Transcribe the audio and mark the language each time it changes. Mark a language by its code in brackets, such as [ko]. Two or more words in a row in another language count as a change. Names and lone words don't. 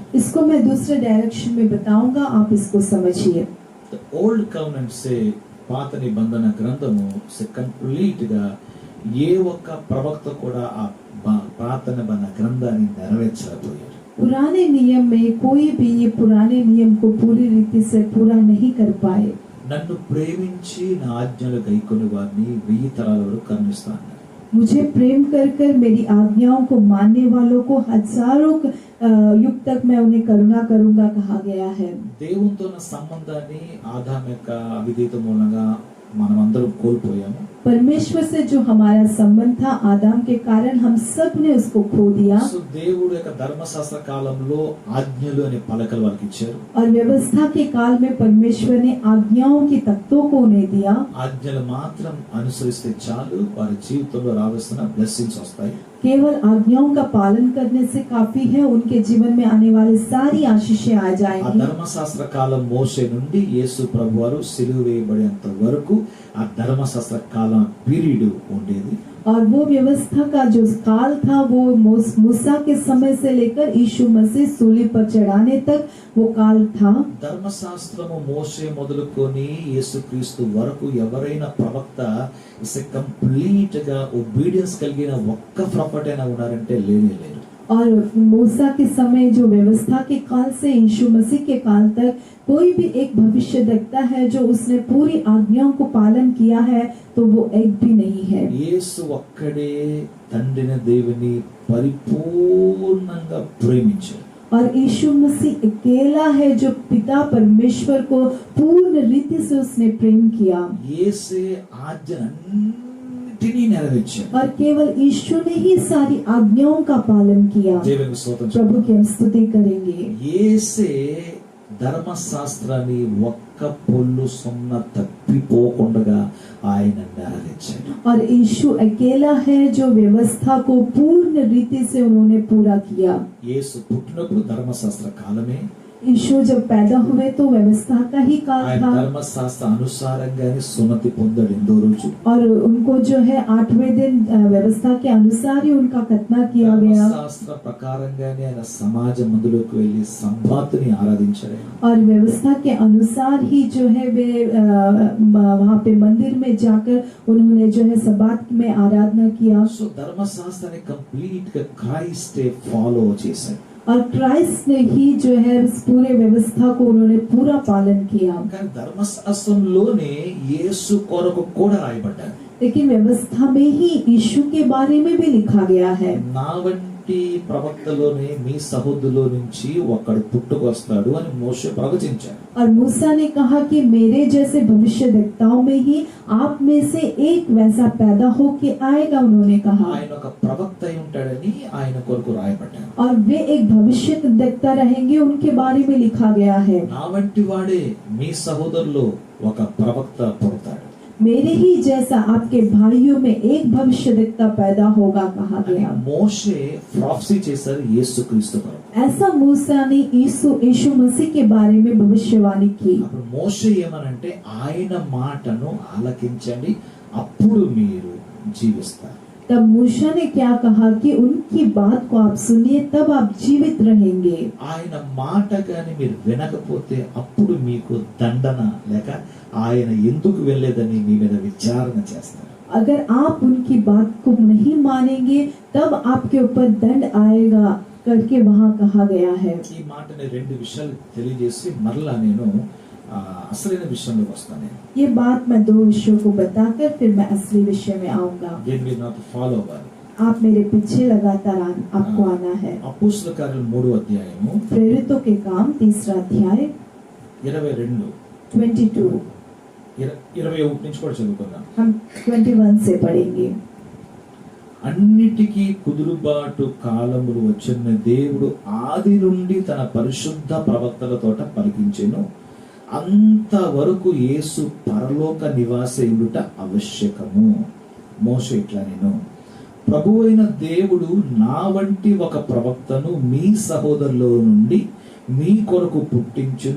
[hi] इसको मैं दूसरे डायरेक्शन में बताऊंगा, आप इसको समझिए. [en] Old Covenant [te] సే పాత నిబంధన గ్రంథము సే కంప్లీట్ గా ఏ ఒక్క ప్రవక్త కూడా ఆ పాత నిబంధన గ్రంథాన్ని నెరవేర్చలేకపోయారు. [hi] पुराने नियम में कोई भी ये पुराने नियम को पूरी रीति से पूरा नहीं कर पाए. [te] నన్ను ప్రేమించి నా ఆజ్ఞలు గైకొని వారిని 1000 తరాల వరకు కరుణిస్తాను. [hi] मुझे प्रेम कर कर मेरी आज्ञाओं को मानने वालों को हजारों युग तक मैं उन्हें करुणा करूंगा कहा गया है. [te] దేవునితో ఉన్న సంబంధాన్ని ఆదాము యొక్క అవిధేయత మూలంగా మనమందరం కోల్పోయాము. [hi] परमेश्वर से जो हमारा संबंध था आदाम के कारण हम सब ने उसको खो दिया. [te] సో దేవుడు యొక్క ధర్మశాస్త్ర కాలంలో ఆజ్ఞలు అనే పలకలు వారికి ఇచ్చారు. [hi] और व्यवस्था के काल में परमेश्वर ने आज्ञाओं की तख्तों को उन्हें दिया. [te] ఆజ్ఞలు మాత్రం అనుసరిస్తే చాలు, వారి జీవితంలో రావాల్సిన బ్లెస్సింగ్స్ వస్తాయి. [hi] केवल आज्ञाओं का पालन करने से काफी है, उनके जीवन में आने वाली सारी आशीषें आ ఆ जाएंगी. [te] ధర్మశాస్త్ర కాలం మోషే నుండి యేసు ప్రభువారు సిలువ వేయబడేంత వరకు ఆ ధర్మశాస్త్ర కాలం పీరియడ్ ఉండేది. [hi] और वो व्यवस्था का जो काल था वो मूसा के समय से लेकर यीशु मसीह सूली पर चढ़ाने तक वो काल था. [te] ధర్మశాస్త్రము మోషే మొదలుకొని యేసుక్రీస్తు వరకు ఎవరైనా ప్రవక్త కంప్లీట్ గా ఒబీడియన్స్ కలిగిన ఒక్క ప్రొఫెట్ అయినా ఉన్నారంటే లేనే లేరు. [hi] और मूसा के समय जो व्यवस्था के काल से यीशु मसीह के काल तक कोई भी एक भविष्य देखता है जो उसने पूरी आज्ञाओं को पालन किया है तो वो एक भी नहीं है. [te] యేసు ఒక్కడే తండ్రిని దేవుని పరిపూర్ణంగా ప్రేమించారు. [hi] और यीशु मसीह अकेला है जो पिता परमेश्वर को पूर्ण रीति से उसने प्रेम किया. [te] యేసే ఆజ్ఞలన్నిటినీ నెరవేర్చారు. [hi] और केवल यीशु ने ही सारी आज्ञाओं का पालन किया. [te] దేవునికి స్తోత్రం. [hi] प्रभु की हम स्तुति करेंगे. [te] యేసే ధర్మశాస్త్రాన్ని ఒక్క పొల్లు సున్న తప్పిపోకుండా ఆయన నెరవేర్చాడు. [hi] और यीशु अकेला है जो व्यवस्था को पूर्ण रीति से उन्होंने पूरा किया. [te] యేసు పుట్టినప్పుడు ధర్మశాస్త్ర కాలమే, [hi] यीशु जब पैदा हुए तो व्यवस्था का ही काल [te] ఆయన [hi] था. [te] ధర్మశాస్త్ర అనుసారంగానే సున్నతి పొందాడు 8వ రోజు. [hi] और उनको जो है 8वें दिन व्यवस्था के अनुसार ही उनका खतना किया गया. [te] ధర్మశాస్త్ర ప్రకారంగానే ఆయన సమాజ మందులోకి వెళ్లి సంబాతుని ఆరాధించాడు. [hi] और व्यवस्था के अनुसार ही जो है वे वहाँ पे मंदिर में जाकर उन्होंने जो है सबात में आराधना किया. [te] సో ధర్మశాస్త్రాన్ని కంప్లీట్ గా క్రైస్టే ఫాలో చేశాడు. [hi] और क्राइस्ट ने ही जो है इस पूरे व्यवस्था को उन्होंने पूरा पालन किया. [te] కానీ ధర్మశాస్త్రంలోనే యేసు కొరకు కూడా రాయబడ్డాడు. [hi] लेकिन व्यवस्था में ही यीशु के बारे में भी लिखा गया है। [te] నా వంటి ప్రవక్తలోనే మీ సహోదరులో నుంచి ఒకడు పుట్టుకొస్తాడు అని మోషే ప్రవచించాడు. [hi] और मूसा ने कहा कि मेरे जैसे भविष्यद्वक्ताओं में ही आप में से एक वैसा पैदा होके आएगा, उन्होंने कहा। [te] ఆయన ఒక ప్రవక్త అయి ఉంటాడని ఆయన కొరకు రాయబడ్డాడు. [hi] और वे एक भविष्यद्वक्ता रहेंगे, उनके बारे में लिखा गया है। [te] నా వంటి వాడే మీ సహోదరులో ఒక ప్రవక్త పుడతాడు. [hi] मेरे ही जैसा आपके भाइयों में एक भविष्यद्वक्ता पैदा होगा, कहा [te] అని [hi] गया। [te] మోషే ప్రాఫెసీ చేశారు యేసుక్రీస్తు కొరకు. [hi] ऐसा मूसा ने यीशु मसीह के बारे में भविष्यवाणी की। [te] అప్పుడు మోషే ఏమనంటే ఆయన మాటను ఆలకించండి అప్పుడు మీరు జీవిస్తారు. [hi] तब मूसा ने क्या कहा कि उनकी बात को आप सुनिए, तब आप जीवित रहेंगे। [te] ఆయన మాట గాని మీరు వినకపోతే అప్పుడు మీకు దండన లేక ఆయన ఎందుకు వెళ్ళలేదని మీ మీద విచారణ చేస్తారు. [hi] अगर आप उनकी बात को नहीं मानेंगे तब आपके ऊपर दंड आएगा, करके वहाँ कहा गया है। [te] ఈ మాటని రెండు విషయాలు తెలియజేసి మరలా నేను అసలైన విషయంలోకి వస్తాను. [hi] ये बात मैं दो विषयों को बताकर फिर मैं असली विषय में आऊंगा। [te] దీన్ని మీరు నాతో ఫాలో అవ్వాలి. [hi] आप मेरे पीछे लगातार आपको आना है। [te] అపోస్తల కార్యాలు 3వ అధ్యాయము [hi] प्रेरितों के काम 3रा अध्याय 22 22 [te] 21 నుంచి కూడా చదువుకుందాం. [hi] हम 21 से पढ़ेंगे। [te] అన్నిటికీ కుదురుబాటు కాలములు వచ్చిన దేవుడు ఆది నుండి తన పరిశుద్ధ ప్రవక్తలతోట పలికించెను. అంతవరకు యేసు పరలోక నివాసయుడుట ఆవశ్యకము. మోషే ఇట్లా నేను ప్రభువైన దేవుడు నా వంటి ఒక ప్రవక్తను మీ సహోదరులో నుండి మీ కొరకు పుట్టించును.